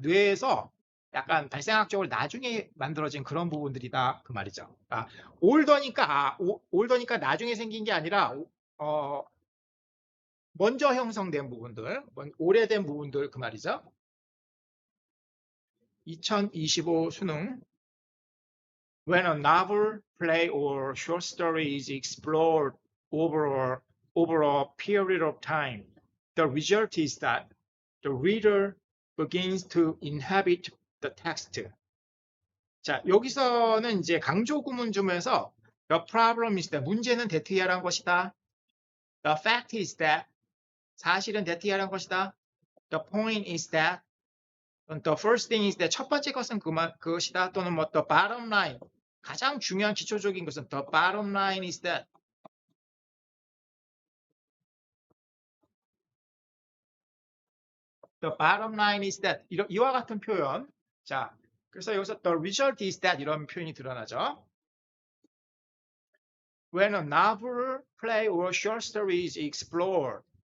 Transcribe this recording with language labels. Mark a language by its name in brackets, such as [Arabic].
[Korean] 뇌에서 약간 발생학적으로 나중에 만들어진 그런 부분들이다 그 말이죠. older니까 나중에 생긴 게 아니라 먼저 형성된 부분들, 오래된 부분들 그 말이죠. 2025 수능. [English] When a novel, play, or short story is explored over a period of time, the result is that the reader begins to inhabit the text. [Korean] 자, 여기서는 이제 강조 구문 중에서 [English] the problem is that [Korean] 문제는 that이라는 것이다. [English] The fact is that [Korean] 사실은 that이라는 것이다. [English] The point is that the first thing is that [Korean] 첫 번째 것은 그것이다. [English] 또는 뭐 the bottom line [Korean] 가장 중요한 기초적인 것은 [English] the bottom line is that the bottom line is that [Korean] 이와 같은 표현. 자, 그래서 여기서 [English] the result is that [Korean] 이런 표현이 드러나죠. [English] When a novel, play, or short story is explored.